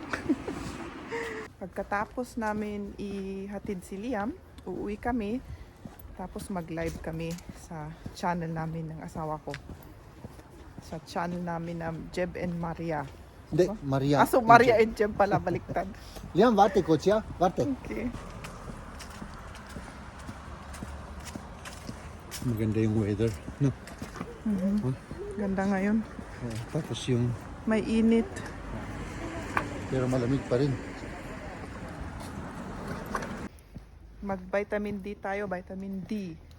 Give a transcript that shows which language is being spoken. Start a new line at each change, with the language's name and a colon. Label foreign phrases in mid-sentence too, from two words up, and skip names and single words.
Filipino: Pagkatapos namin ihatid si Liam, uuwi kami. Tapos mag-live kami sa channel namin ng asawa ko. Sa channel namin na Jeb and Maria. Hindi, Maria. So Maria and Jeb pala, baliktad. Liam,
German: warte kurz, ja? Warte.
English: Okay.
Filipino: Maganda yung weather, no? Ganda ngayon. Tapos yung, May init. pero malamig pa rin. Mag-vitamin D tayo, vitamin D.